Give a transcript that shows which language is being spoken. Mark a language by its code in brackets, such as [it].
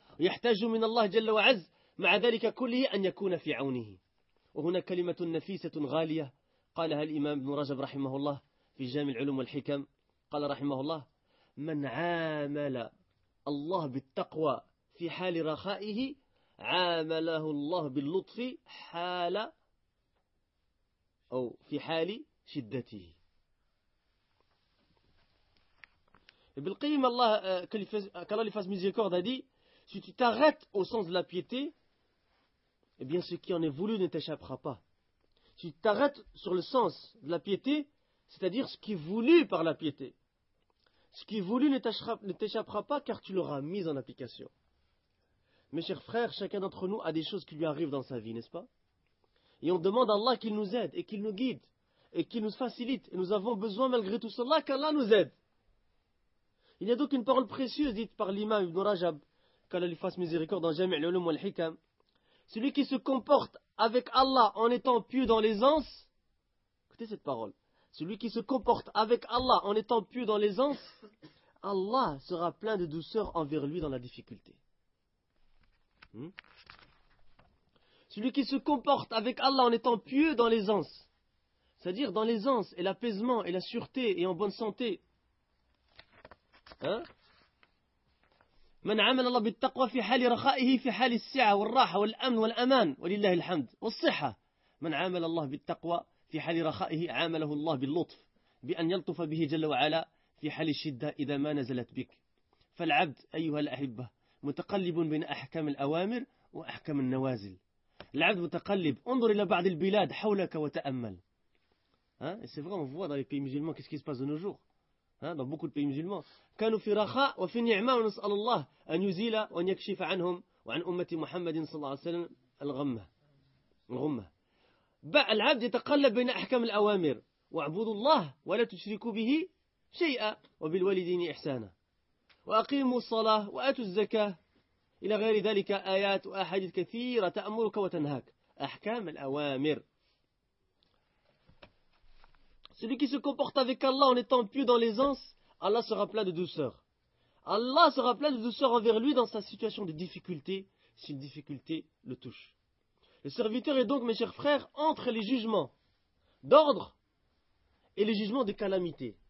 [ar] يحتاج من الله جل وعز مع ذلك كله أن يكون في عونه وهنا كلمة نفيسة غالية قالها الإمام ابن رجب رحمه الله في جامع العلوم والحكم قال رحمه الله من عامل الله بالتقوى في حال رخائه عامله الله باللطف حال أو في حال شدته ابن القيم الله قال لي فاس ميزيكورد هذه. [fr] Si tu t'arrêtes au sens de la piété, eh bien ce qui en est voulu ne t'échappera pas. Si tu t'arrêtes sur le sens de la piété, c'est-à-dire ce qui est voulu par la piété, ce qui est voulu ne t'échappera pas car tu l'auras mis en application. Mes chers frères, chacun d'entre nous a des choses qui lui arrivent dans sa vie, n'est-ce pas? Et on demande à Allah qu'il nous aide et qu'il nous guide et qu'il nous facilite. Et nous avons besoin malgré tout cela qu'Allah nous aide. Il y a donc une parole précieuse dite par l'imam Ibn Rajab, qu'Allah lui fasse miséricorde dans Jami' al-Ulum wal-Hikam. Celui qui se comporte avec Allah en étant pieux dans l'aisance. Écoutez cette parole. Celui qui se comporte avec Allah en étant pieux dans l'aisance, Allah sera plein de douceur envers lui dans la difficulté. Celui qui se comporte avec Allah en étant pieux dans l'aisance, c'est-à-dire dans l'aisance et l'apaisement et la sûreté et en bonne santé. [ar] من عمل الله بالتقوى في حال رخائه في حال السعة والراحة والأمن والأمان ولله الحمد والصحة من عمل الله بالتقوى في حال رخائه عامله الله باللطف بأن يلطف به جل وعلا في حال الشدة إذا ما نزلت بك فالعبد أيها الأحبة متقلب بين أحكام الأوامر وأحكام النوازل العبد متقلب انظر إلى بعض البلاد حولك وتأمل [fr] Hein? Et c'est vrai, on voit dans les pays musulmans qu'est-ce qui se passe de nos jours. Hein? Dans beaucoup de pays musulmans. [ar] كانوا في رخاء وفي نعمة ونسأل الله أن يزيل وأن يكشف عنهم وعن أمة محمد صلى الله عليه وسلم الغمة. الغمة. العبد يتقلب بين أحكام الأوامر واعبدوا الله ولا تشركوا به شيئا وبالوالدين إحسانا وأقيموا الصلاة وآتوا الزكاة إلى غير ذلك آيات وأحاديث كثيرة تأمرك وتنهاك أحكام الأوامر. [fr] Celui qui se comporte avec Allah en étant pieux dans l'aisance, Allah sera plein de douceur. Allah sera plein de douceur envers lui dans sa situation de difficulté, si une difficulté le touche. Le serviteur est donc, mes chers frères, entre les jugements d'ordre et les jugements de calamité.